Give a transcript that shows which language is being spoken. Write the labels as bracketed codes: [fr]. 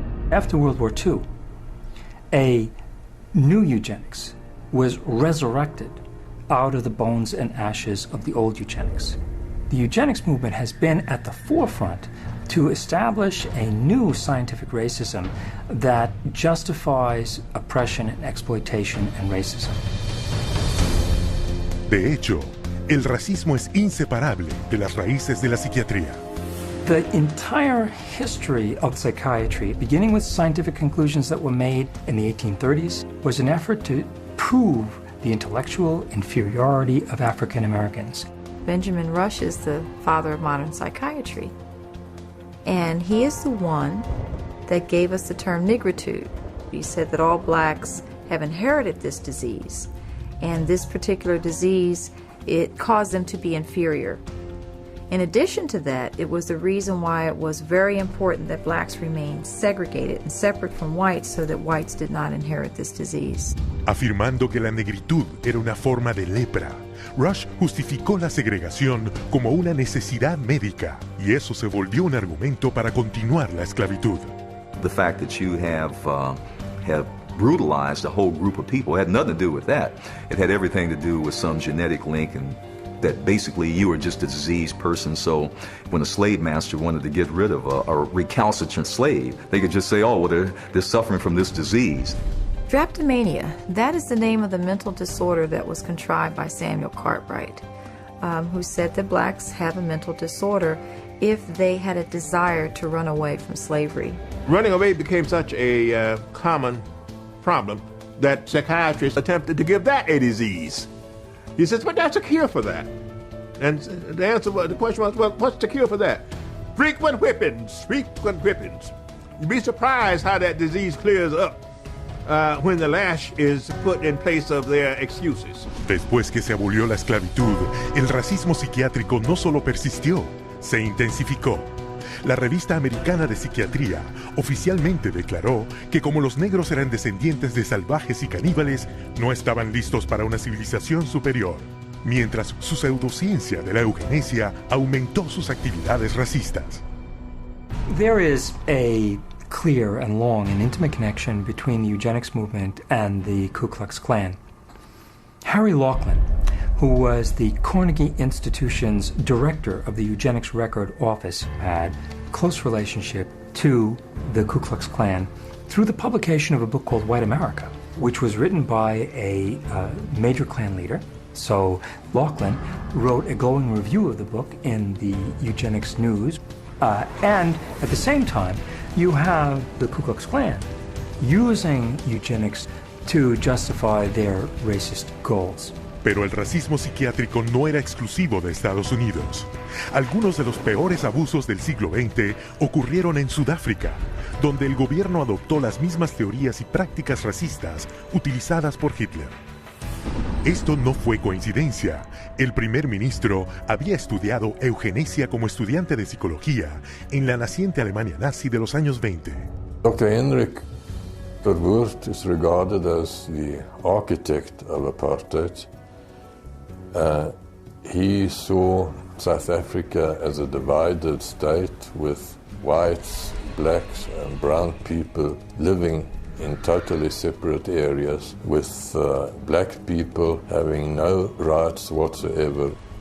[en] After World War II, a new eugenics was resurrected out of the bones and ashes of the old eugenics. The eugenics movement has been at the forefront to establish a new scientific racism that justifies oppression and exploitation and racism. [es] De hecho, el racismo es inseparable de las raíces de la psiquiatría. [en] The entire history of psychiatry, beginning with scientific conclusions that were made in the 1830s, was an effort to prove the intellectual inferiority of African Americans. Benjamin Rush is the father of modern psychiatry. And he is the one that gave us the term nigritude. He said that all blacks have inherited this disease. And this particular disease, it caused them to be inferior. In addition to that, it was the reason why it was very important that blacks remained segregated and separate from whites so that whites did not inherit this disease. [es] Afirmando que la negritud era una forma de lepra, Rush justificó la segregación como una necesidad médica, y eso se volvió un argumento para continuar la esclavitud. [en] The fact that you have brutalized a whole group of people had nothing to do with that. It had everything to do with some genetic link, and that basically you were just a diseased person. So when a slave master wanted to get rid of a recalcitrant slave, they could just say, oh, well, they're suffering from this disease. Drapetomania, that is the name of the mental disorder that was contrived by Samuel Cartwright, who said that blacks have a mental disorder if they had a desire to run away from slavery. Running away became such a common problem that psychiatrists attempted to give that a disease. He says, but that's a cure for that. And the question was, well, what's the cure for that? Frequent whippings, frequent whippings. You'd be surprised how that disease clears up when the lash is put in place of their excuses. [es] Después que se abolió la esclavitud, el racismo psiquiátrico no solo persistió, se intensificó. la revista americana de Psiquiatría oficialmente declaró que como los negros eran descendientes de salvajes y caníbales, no estaban listos para una civilización superior, mientras su pseudociencia de la eugenesia aumentó sus actividades racistas. [en] There is a clear and long and intimate connection between the eugenics movement and the Ku Klux Klan. Harry Laughlin, who was the Carnegie Institution's director of the Eugenics Record Office, had a close relationship to the Ku Klux Klan through the publication of a book called White America, which was written by a major Klan leader. So Laughlin wrote a glowing review of the book in the Eugenics News. And at the same time, you have the Ku Klux Klan using eugenics to justify their racist goals. [es] Pero el racismo psiquiátrico no era exclusivo de Estados Unidos. Algunos de los peores abusos del siglo XX ocurrieron en Sudáfrica, donde el gobierno adoptó las mismas teorías y prácticas racistas utilizadas por Hitler. Esto no fue coincidencia. El primer ministro había estudiado eugenesia como estudiante de psicología en la naciente Alemania nazi de los años 20. [en] Dr. Henrik Verwoerd is regarded as the architect of apartheid. He saw South Africa as a divided state with whites, blacks and brown people living in totally separate areas, with black people having no rights whatsoever.